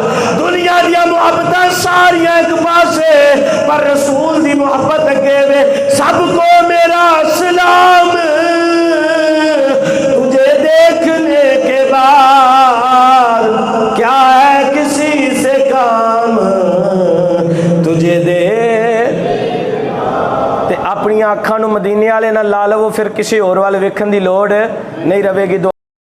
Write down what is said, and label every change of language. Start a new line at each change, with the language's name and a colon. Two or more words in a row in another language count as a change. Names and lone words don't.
Punjabi: دنیا دیا محبت ساریاں ایک پاسے پر رسول دی محبت اگے وے.
Urdu: سب کو میرا سلام تجھے دیکھنے کے بعد, کیا ہے کسی سے کام تجھے دے.
Punjabi: تے اپنی آنکھاں نو مدینے والے نال لا لو پھر کسی اور والے ویکھن دی لوڑ نہیں رہے گی.